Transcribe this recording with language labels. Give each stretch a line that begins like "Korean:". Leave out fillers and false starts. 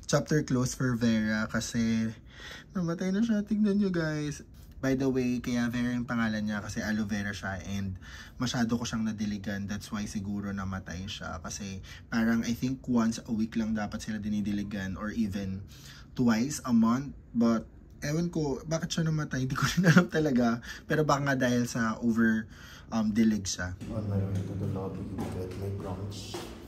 English: Chapter close for
Filipino: Vera kasi namatay na siya. Tignan nyo guys.
English: By the way,
Filipino: kaya Vera yung pangalan niya kasi aloe vera siya and masyado ko siyang nadiligan.
English: That's why
Filipino: siguro namatay siya. Kasi parang
English: I think once a week
Filipino: lang dapat sila dinidiligan
English: or even twice a month.
Filipino: But ewan ko, bakit siya namatay? Hindi ko rin alam talaga. Pero baka nga dahil sa over dilig siya.
English: On my way to the lobby to get my brunch.